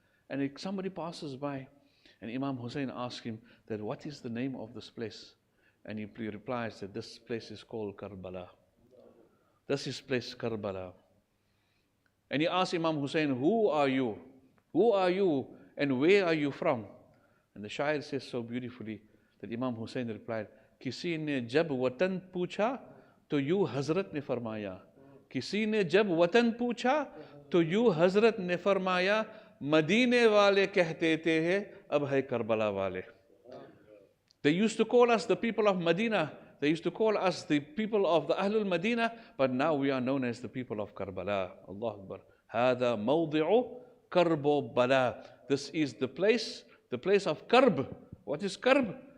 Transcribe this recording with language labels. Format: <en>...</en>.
<en>And somebody passes by, and Imam Hussein asks him that what is the name of this place? And he replies that this place is called Karbala. This is place Karbala. And he asks Imam Hussein, who are you? Who are you and where are you from? And the Shair says so beautifully that Imam Hussein replied,</en> <hi>किसी ने जब वतन पूछा तो यूं हजरत ने फरमाया, किसी ने जब वतन पूछा तो यूं हजरत ने फरमाया, मदीने वाले कहते थे अब है करबला वाले.</hi> <en>They used to call us the people of Medina. They used to call us the people of the Ahlul Medina, but now we are known as the people of Karbala. Allah Akbar.</en> <ar>هذا موضع كرب بلا.</ar> <en>This is the place of Karb. What is Karb?</en>